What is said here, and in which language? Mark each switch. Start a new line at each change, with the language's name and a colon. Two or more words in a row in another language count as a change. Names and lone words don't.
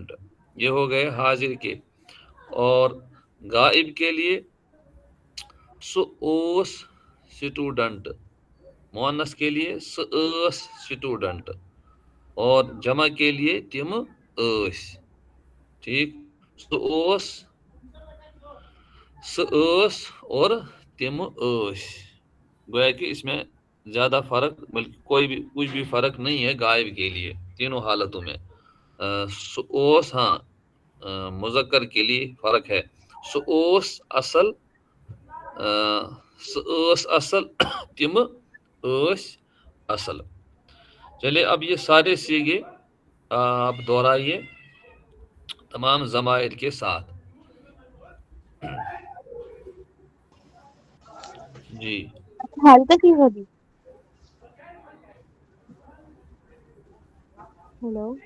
Urdu: یہ ہو گئے حاضر کے. اور غائب کے لیے
Kashmiri: سُہ اوس سٹوڈنٹ
Urdu: مؤنث کے لیے
Kashmiri: سُہ ٲس سٹوڈنٹ
Urdu: اور جمع کے لیے
Kashmiri: تم ٲسۍ. ٹھیک. سُہ ٲس اور تم ٲسۍ.
Urdu: گویا کہ اس میں زیادہ فرق بلکہ کچھ بھی فرق نہیں ہے غائب کے لیے تینوں حالتوں میں.
Kashmiri: سُہ اوس
Urdu: ہاں مذکر کے لیے فرق ہے.
Kashmiri: سُہ اوس اصل سُہ ٲس اصل تم ٲسۍ اصل.
Urdu: چلیے اب یہ سارے سیگے آپ دہرائیے تمام ضمائر کے ساتھ. جی حال کا چیز ہوگی. ہیلو